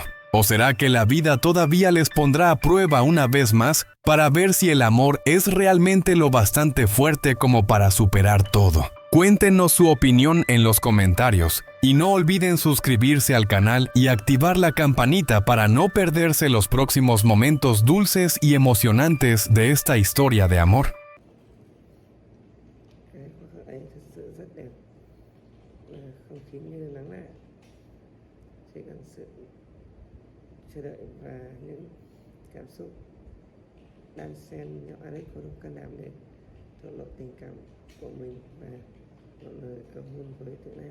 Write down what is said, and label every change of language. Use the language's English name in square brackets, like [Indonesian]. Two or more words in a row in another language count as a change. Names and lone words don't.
[Spanish] ¿O será que la vida todavía les pondrá a prueba una vez más para ver si el amor es realmente lo bastante fuerte como para superar todo? Cuéntenos su opinión en los comentarios y no olviden suscribirse al canal y activar la campanita para no perderse los próximos momentos dulces y emocionantes de esta historia de amor. [Vietnamese] Chờ đợi và những cảm xúc đan xen nhau Alex có đủ can đảm để thổ lộ tình cảm của mình và một lời cầu hôn với Tuna.